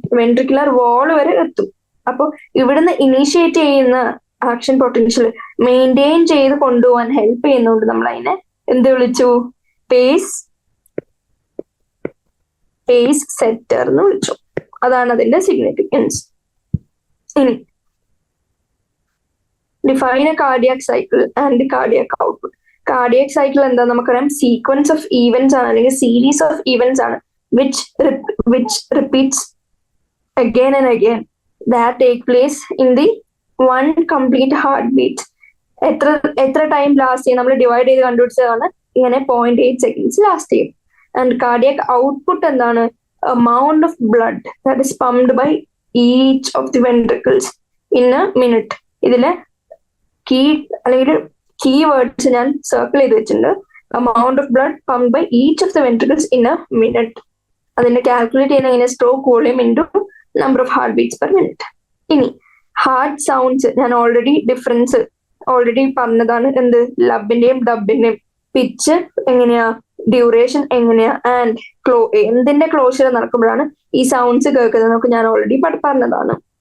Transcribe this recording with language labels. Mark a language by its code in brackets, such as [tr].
[ml] Ventricular വാൾ വരെ എത്തും. അപ്പൊ ഇവിടുന്ന് ഇനീഷ്യേറ്റ് ചെയ്യുന്ന ആക്ഷൻ പൊട്ടൻഷ്യൽ മെയിൻറ്റെയിൻ ചെയ്ത് കൊണ്ടുപോകാൻ ഹെൽപ്പ് ചെയ്യുന്നതുകൊണ്ട് നമ്മൾ അതിനെ എന്ത് വിളിച്ചു? പേസ് സെറ്റർ എന്ന് വിളിച്ചു. അതാണ് അതിന്റെ സിഗ്നിഫിക്കൻസ്. ഇനി [en] Define a cardiac cycle and cardiac output. [ml] Cardiac cycle എന്താ? നമുക്കറിയാം സീക്വൻസ് ഓഫ് ഈവന്റ്സ് ആണ് അല്ലെങ്കിൽ സീരീസ് ഓഫ് ഈവന്റ്സ് ആണ് [en] which repeats again and again that take place in the one complete heartbeat. [ml] എത്ര ടൈം ലാസ്റ്റ് ചെയ്യും? നമ്മൾ divide ചെയ്ത് കണ്ടുപിടിച്ചതാണ്. ഇങ്ങനെ 0.8 seconds ലാസ്റ്റ് ചെയ്യും. ആൻഡ് കാർഡിയാക് ഔട്ട്പുട്ട് എന്താണ്? [en] amount of blood that is pumped by each of the ventricles in a minute. [ml] ഇതിലെ key words ഞാൻ circle ചെയ്ത് വെച്ചിട്ടുണ്ട്. [en] amount of blood pumped by each of the ventricles in a minute. [ml] അതിന്റെ calculate ചെയ്യുന്ന ഇങ്ങനെ [en] Stroke volume into number of heart beats per minute. [ml] ഇനി heart sounds ഞാൻ difference already പറഞ്ഞതാണ്. എന്ത്? ലബിന്റെയും ഡബിന്റെയും പിച്ച് എങ്ങനെയാ, ഡ്യൂറേഷൻ എങ്ങനെയാ, ആൻഡ് എന്തിന്റെ ക്ലോഷർ നടക്കുമ്പോഴാണ് ഈ സൗണ്ട്സ് കേൾക്കുന്നത് നമുക്ക് ഞാൻ ഓൾറെഡി പറഞ്ഞതാണ്.